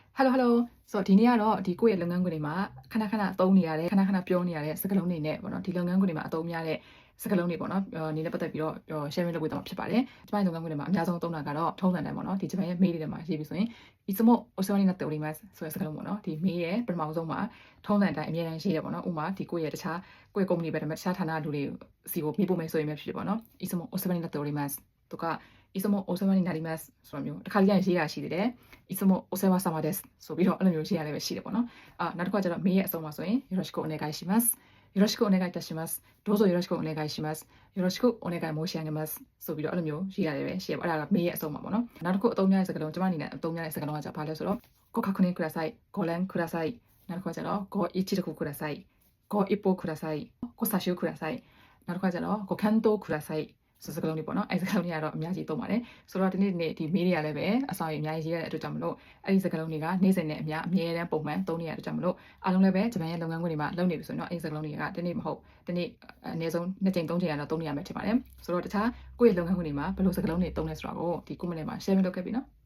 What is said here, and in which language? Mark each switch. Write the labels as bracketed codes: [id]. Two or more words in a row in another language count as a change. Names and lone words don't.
[my] Hello Hello ဆိုတော့ဒီနေ့ကတော့ဒီကိုယ့်ရဲ့လုပ်ငန်းခွင်တွေမှာခဏခဏသုံးနေရတဲ့ခဏခဏပြောနေရတဲ့စကားလုံးတွေနဲ့ပေါ့နော်ဒီလုပ်ငန်းခွင်တွေမှာအသုံးများတဲ့စကားလုံးတွေပေါ့နော်အနေနဲ့ပတ်သက်ပြီးတော့sharing လုပ်ပေးသွားမှာဖြစ်ပါတယ်။ကျွန်မလုပ်ငန်းခွင်တွေမှာအများဆုံးသုံးတာကတော့ထုံးစံတိုင်းပေါ့နော်ဒီဂျပန်ရဲ့ mail တွေထဲမှာရေးပြီးဆိုရင် [ja] いつもお世話になっております [my] ဆိုတဲ့စကားလုံးပေါ့နော်ဒီ mail ရဲ့ ပထမဆုံးမှာထုံးစံတိုင်းအများအားရေးတယ်ပေါ့နော်ဥပမာဒီကိုယ့်ရဲ့တခြားကိုယ့်ရဲ့ company ပဲဒါပေမဲ့တခြားဌာနလူတွေစီကိုမေးဖို့မယ်ဆိုရင်ပဲဖြစ်ဖြစ်ပေါ့နော် [ja] いつもお世話になっておりますとかいつもお世話になります [my] ဆိုတော့မျိုးတစ်ခါလေးရေးတာရှိတယ် [ja] いつもお世話様です [my] ဆိုပြီး တော့အဲ့လိုမျိုးရေးရလည်းပဲရှိတယ်ပေါ့နော်နောက်တစ်ခါကျတော့မေးရဲ့အဆုံးမှာဆိုရင် [ja] よろしくお願いしますよろしくお願いいたしますどうぞよろしくお願いしますよろしくお願い申し上げます [my] ဆိုပြီးတော့အဲ့လိုမျိုးရေး ရတယ်ပဲရှိရပါအဲ့ဒါကမေးရဲ့အဆုံးမှာပေါ့နော်နောက်တစ်ခုအသုံးများတဲ့စကားလုံးကျွန်မအနေနဲ့အသုံးများတဲ့စကားလုံးကじゃဘာလဲဆိုတော့ [ja] ご確認くださいご覧ください [my] နောက်တစ်ခါကျတော့ [ja] ご一読くださいご一報くださいご査集ください [my] နောက်တစ်ခါကျတော့ [ja] ご検討ください [my] ဆိုစကားလုံးတွေပေါ့နော်အဲ့စကားလုံးတွေကတော့အများကြီးသုံးပါတယ်ဆိုတော့ဒီနေ့ဒီမေးတွေကလည်းပဲအဆောင်ရအများကြီးရေးရတဲ့အတွက်ကြောင့်မလို့အဲ့ဒီစကားလုံးတွေကနေ့စဉ်နဲ့အများအမြဲတမ်းပုံမှန်သုံးနေရတဲ့အတွက်ကြောင့်မလို့အားလုံးလည်းပဲဂျပန်ရဲ့လုပ်ငန်းခွင်တွေမှာလုပ်နေပြီဆိုရင်တော့အဲ့ဒီစကားလုံးတွေကဒီနေ့မဟုတ်ဒီနေ့အနည်းဆုံး2ချိန်3ချိန်ကတော့သုံးနေရမယ်ဖြစ်ပါတယ်ဆိုတော့တခြားကိုယ့်ရဲ့လုပ်ငန်းခွင်တွေမှာဘယ်လိုစကားလုံးတွေသုံးလဲဆိုတာကိုဒီ comment ထဲမှာ share လုပ်ခဲ့ပြီနော်